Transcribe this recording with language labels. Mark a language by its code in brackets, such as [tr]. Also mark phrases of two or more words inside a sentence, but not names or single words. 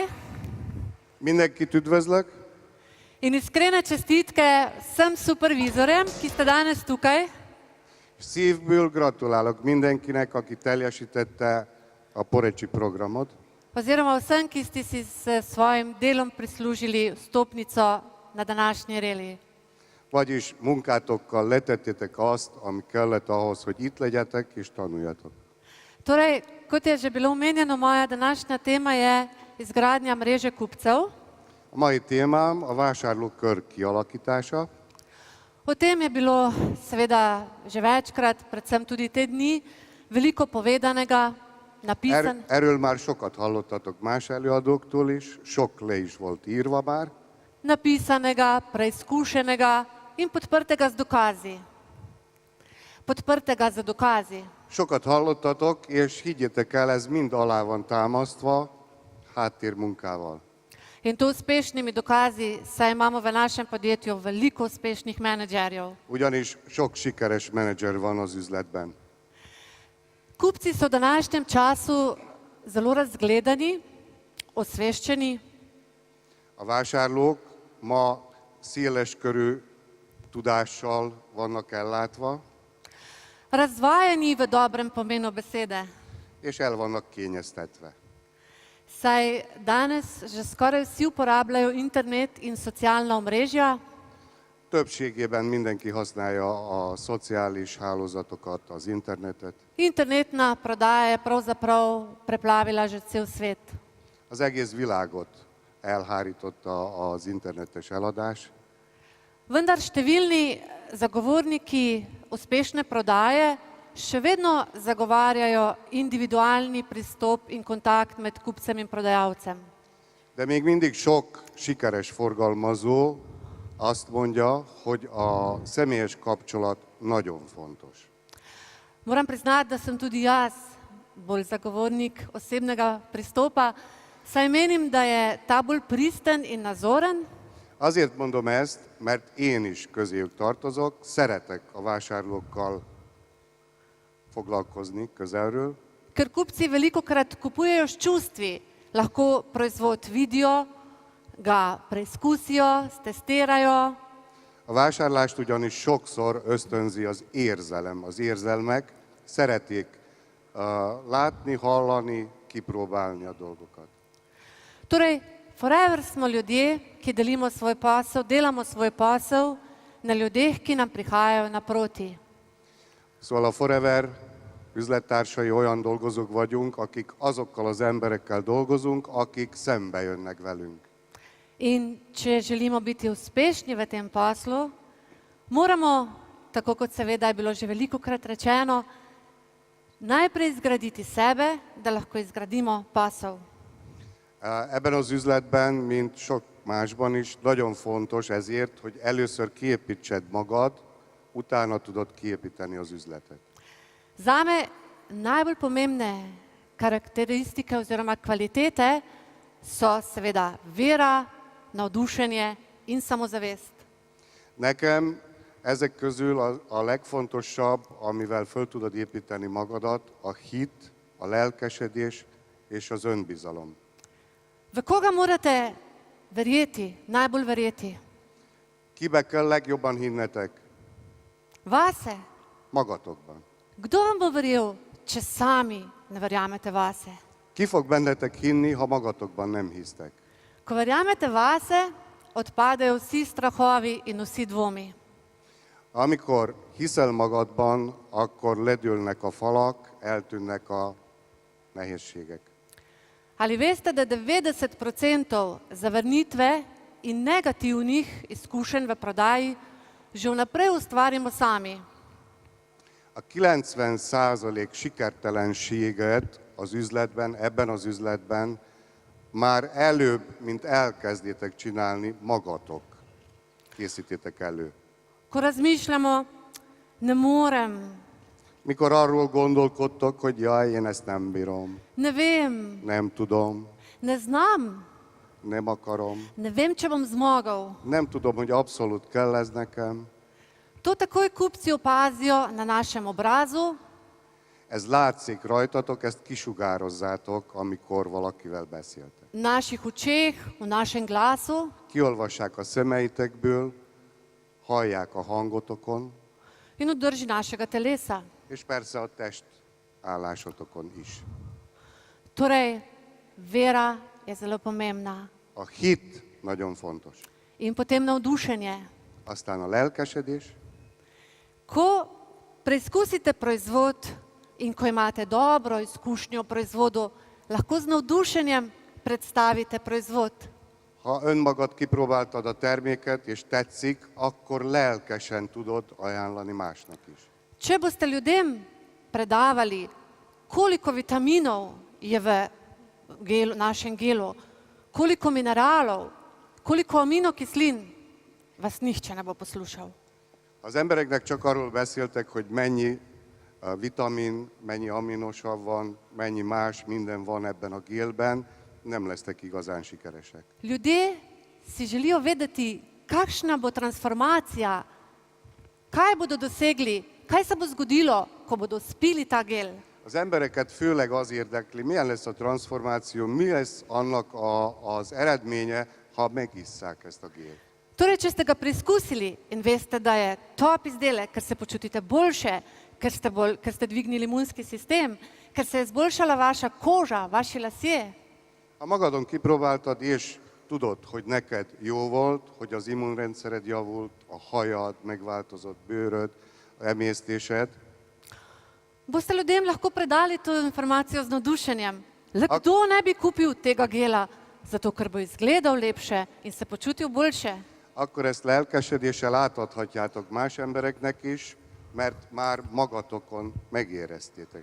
[hu] Mindenkit üdvözlök. [sl] In iskrene čestitke vsem supervizorjem, ki ste danes tukaj. [hu] Szívből gratulálok mindenkinek, aki teljesítette a Porecsi programot. [sl] Oziroma vsem, ki ste si s svojim delom prislužili vstopnico na današnji reli. [hu] Vagyis munkátokkal letettétek azt, ami kellett ahhoz, hogy itt legyetek és tanuljatok. [sl] Torej, kot je že bilo omenjeno, moja današnja tema je izgradnja mreže kupcev. [hu] A mai témám a vásárlókör kialakítása. [sl] O tem je bilo seveda že večkrat, predvsem tudi te dni, veliko povedanega, napisan. [hu] Erről már sokat hallottatok más előadóktól is, sok le is volt írva már. [sl] Napisanega, preizkušenega in podprtega z dokazi. Podprtega z dokazi. [hu] Sokat hallottatok, és higgyétek el, ez mind alá van támasztva háttérmunkával. [sl] In to uspešnimi dokazi, saj imamo v našem podjetju veliko uspešnih menedžerjev. [hu] Ugyanis sok sikeres menedzser van az üzletben. [sl] Kupci so v današnjem času zelo razgledani, osveščeni. [hu] A vásárlók ma széleskörű tudással vannak ellátva, [sl] Razvajeni v dobrem pomenu besede. [hu] és el vannak kényeztetve. [sl] Saj danes že skoraj vsi uporabljajo internet in socialna omrežja. [hu] Többségében mindenki használja a szociális hálózatokat, az internetet. [sl] Internetna prodaja je pravzaprav preplavila že cel svet. [hu] Az egész világot elhárította az internetes eladás, [sl] Vendar številni zagovorniki uspešne prodaje še vedno zagovarjajo individualni pristop in kontakt med kupcem in prodajalcem. [hu] de még mindig sok sikeres forgalmazó azt mondja, hogy a személyes kapcsolat nagyon fontos. [sl] Moram priznati, da sem tudi jaz bolj zagovornik osebnega pristopa, saj menim, da je ta bolj pristen in nazoren. [hu] Azért mondom ezt, mert én is közéjük tartozok, szeretek a vásárlókkal foglalkozni közelről, [sl] Ker kupci velikokrat kupujejo s čustvi, lahko proizvod vidijo, ga preizkusijo, stestirajo. [hu] A vásárlást ugyanis sokszor ösztönzi az érzelem, az érzelmek, szeretik látni, hallani, kipróbálni a dolgokat. [sl] Torej, Forever smo ljudje, ki delimo svoj posel, delamo svoj posel na ljudeh, ki nam prihajajo naproti. [hu] Szóval a Forever üzlettársai, olyan dolgozók vagyunk, akik azokkal az emberekkel dolgozunk, akik szembe jönnek velünk. [sl] In če želimo biti uspešni v tem poslu, moramo, tako kot seveda je bilo že velikokrat rečeno, najprej zgraditi sebe, da lahko izgradimo posel. [hu] Ebben az üzletben, mint sok másban is, nagyon fontos ezért, hogy először kiépítsed magad, utána tudod kiépíteni az üzletet. [sl] Zame najbolj pomembne karakteristike oziroma kvalitete so seveda vera, navdušenje in samozavest. [hu] Nekem ezek közül a legfontosabb, amivel föl tudod építeni magadat, a hit, a lelkesedés és az önbizalom. [sl] V koga morate verjeti, najbolj verjeti? [hu] Kibe kell legjobban hinnetek? [sl] Vase. [hu] Magatokban. [sl] Kdo vam bo verjel, če sami ne verjamete vase? [hu] Ki fog bennetek hinni, ha magatokban nem hisztek? [sl] Ko verjamete vase, odpadejo vsi strahovi in vsi dvomi. [hu] Amikor hiszel magadban, akkor ledülnek a falak, eltűnnek a nehézségek. [sl] Ali veste, da 90% zavrnitve in negativnih izkušenj v prodaji že vnaprej ustvarimo sami? [hu] A 90% sikertelenséget az üzletben, ebben az üzletben már előbb, mint elkezdjétek csinálni, magatok készítétek elő. [sl] Ko razmišljamo, ne morem, [hu] Mikor arról gondolkodtok, hogy jaj, én ezt nem bírom, [sl] ne vem, [hu] nem tudom, [sl] ne znam, [hu] nem akarom, [sl] ne vem, če bom zmogel. [hu] nem tudom, hogy abszolút kell ez nekem, [sl] To takoj kupci opazijo na našem obrazu, [hu] ez látszik rajtatok, ezt kisugározzátok, amikor valakivel beszéltek. [sl] v naših očeh, v našem glasu. [hu] Kiolvassák a szemeitekből, hallják a hangotokon, [sl] In v drži našega telesa. [hu] és persze a test állásotokon is. [sl] Torej, vera je zelo pomembna. [hu] A hit nagyon fontos. [sl] In potem navdušenje. [hu] Aztán a lelkesedés, [sl] Ko preizkusite proizvod in ko imate dobro izkušnjo o proizvodu, lahko z navdušenjem predstavite proizvod. [hu] ha önmagad kipróbáltad a terméket és tetszik, akkor lelkesen tudod ajánlani másnak is. [sl] Če boste ljudem predavali, koliko vitaminov je v gelu, našem gelu, koliko mineralov, koliko aminokislin, vas nihče ne bo poslušal. [hu] Az embereknek csak arról beszéltek, hogy mennyi vitamin, mennyi aminosav van, mennyi más minden van ebben a gélben, nem lesztek igazán sikeresek. [sl] Ljudje si želijo vedeti, kakšna bo transformacija, kaj bodo dosegli, kaj se bo zgodilo, ko bodo spili ta gel. [hu] Az embereket főleg az érdekli, milyen lesz a transformáció, mi lesz annak az eredménye, ha megisszák ezt a gélt. [sl] Torej, če ste ga preizkusili in veste, da je top izdelek, ker se počutite boljše, ker ste dvignili imunski sistem, ker se je izboljšala vaša koža, vaši lasje, [hu] Ha magadon kipróbáltad, és tudod, hogy neked jó volt, hogy az immunrendszered javult, a hajad megváltozott, bőröd, emésztésed, [sl] boste ljudem lahko predali to informacijo z navdušenjem. Le kdo ne bi kupil tega gela, zato ker bo izgledal lepše in se počutil boljše. [hu] akkor ezt lelkesedéssel átadhatjátok más embereknek is, mert már magatokon megéreztétek.